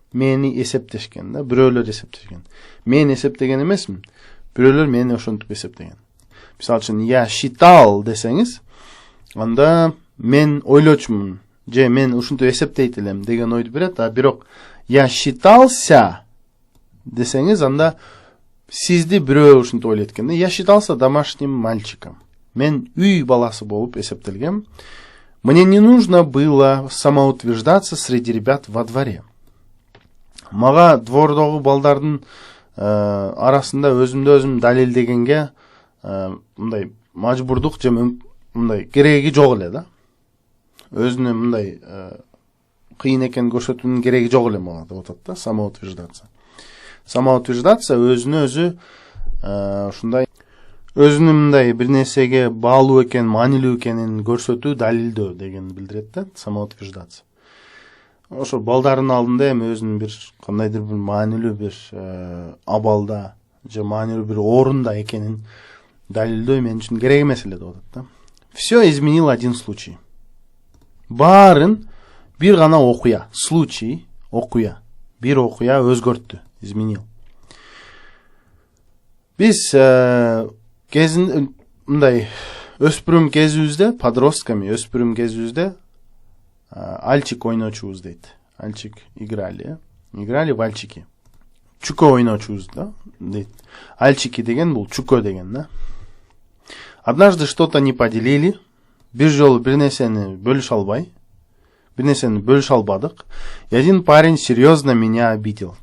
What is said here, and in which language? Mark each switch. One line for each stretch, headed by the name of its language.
Kyrgyz: Мени эсептешкен да, бирөөлөр эсептешкен. Мен эсептеген эмесмин, бирөөлөр мени ошентип эсептеген. Мисалы үчүн
Russian: я считал
Kyrgyz: десеңиз, анда мен ойлочумун, же мен ушинтип эсептейт элем деген ойду берет, а бирок
Russian: я считался
Kyrgyz: десеңиз, анда сизди бирөө ушинтип ойлойт экен.
Russian: Я считался домашним мальчиком.
Kyrgyz: Мен үй баласы болуп эсептелгем.
Russian: Мне не нужно было самоутверждаться среди ребят во дворе.
Kyrgyz: Мага двордогу балдардын арасында өзүмдү өзүм далилдегенге мындай мажбурдук же мындай кереги жок эле да. Өзүнө мындай кыйын экенин көрсөтүүнүн кереги жок эле мага деп атат да, самоутверждаться. Самоутверждаться өзүнө өзү ушундай өзүнүн мындай бир нерсеге баалуу экен, маанилүү экенин көрсөтүү, далилдөө дегенди билдирет да, самоутверждаться. Ошо балдардын алдында эми өзүнүн бир кандайдыр бир маанилүү бир абалда же маанилүү бир орунда экенин далилдөө мен үчүн керек эмес эле деп атат да.
Russian: Все изменил один случай.
Kyrgyz: Баарын бир гана окуя, случай, окуя, бир окуя өзгөрттү, изменил. Биз кезин мындай өспүрүм кезибизде,
Russian: подростками
Kyrgyz: өспүрүм кезибизде альчик ойночубуз дейт. Альчик
Russian: играли в альчики.
Kyrgyz: Чуко ойночубуз да дейт. Альчики деген бул чуко деген да.
Russian: Однажды что-то не поделили.
Kyrgyz: Бир жолу бир нерсени бөлүшө албадык.
Russian: И один парень серьезно меня обидел.